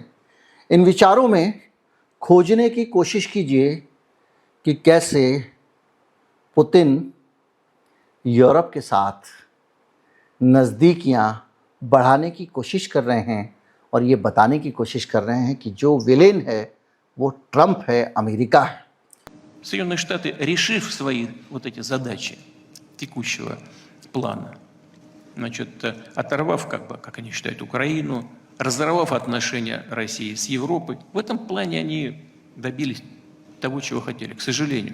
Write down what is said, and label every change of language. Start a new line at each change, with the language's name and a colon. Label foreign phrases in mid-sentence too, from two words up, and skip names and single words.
Hindi: इन विचारों में खोजने की कोशिश कीजिए कि कैसे पुतिन यूरोप के साथ नज़दीकियां बढ़ाने की कोशिश कर रहे हैं और ये बताने की कोशिश कर रहे हैं कि जो विलेन है वो ट्रंप है, अमेरिका है।
Russian: Соединенные Штаты, решив свои вот эти задачи текущего плана, значит, оторвав, как они считают, Украину, разорвав отношения России с Европой, в этом плане они добились того, чего хотели, к сожалению.